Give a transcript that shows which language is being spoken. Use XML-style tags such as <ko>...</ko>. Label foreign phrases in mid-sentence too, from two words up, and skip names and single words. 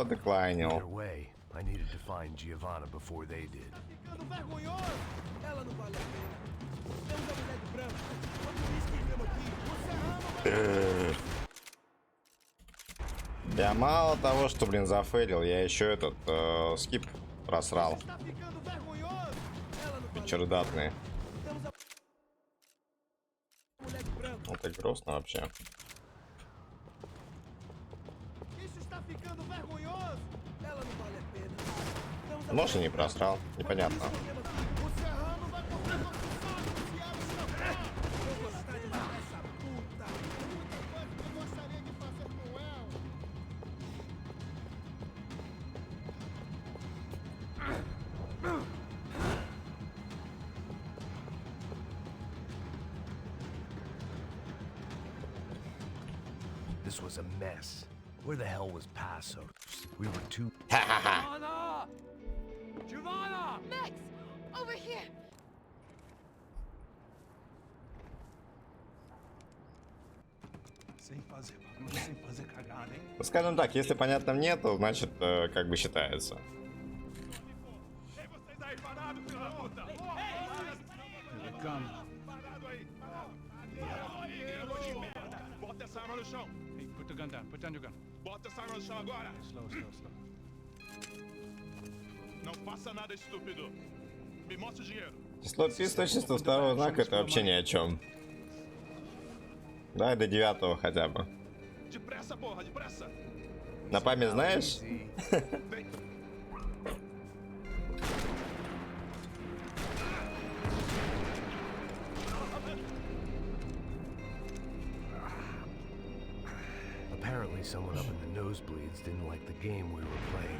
<en>Either</en> <ru>деклайнил.</ru> <en>way, I needed to find Giovanna before they did.</en> <pt>Ficando vergonhoso! Ela não vale a pena. Temos a mulher de branco. Quando diz que vivemos aqui, você ama...</pt> <ru>Я мало того, что, блин, зафейлил, я еще этот скип просрал.</ru> <pt>Está ficando vergonhoso! Ela não vale a</pt> <ru>Чердатный.</ru> <pt>pena. Temos a mulher de branco.</pt> <ru>Это грустно вообще.</ru> <pt>Isso está ficando vergonhoso! Ela não vale a pena. Temos a</pt> <ru>Может, и не просрал, непонятно.</ru> <pt>escondendo aqui. O serrano vai correr com o sangue se ela escapar. Eu vou gostar de matar essa puta. Muita coisa que eu gostaria de fazer com ela.</pt> <en>This was a mess. Where the hell was Paso? We were too... Giovanna! Giovanna! Max! Over here!</en> <pt>Sem fazer barulho, sem fazer cagada, hein?</pt> <ru>Ну, скажем так, если понятно мне, то значит, как бы считается.</ru> <pt>Ei, vocês aí parados, filho da puta! Here they come. Parado aí! Bota essa arma no chão!</pt> <en>Hey, put the gun down. Put down your gun.</en> <pt>Bota essa arma no chão agora!</pt> <en>Slow, slow, slow.</en> <pt>Não faça nada, estúpido! Me mostre o dinheiro!</pt> <ru>Число пи с точностью второго знака это вообще ни о чем. Давай до 9 хотя бы.</ru> <pt>Depressa, porra, depressa!</pt> <ru>На память знаешь?</ru> <pt>Vem!</pt> <en>Apparently someone up in the nosebleeds didn't like the game we were playing.</en>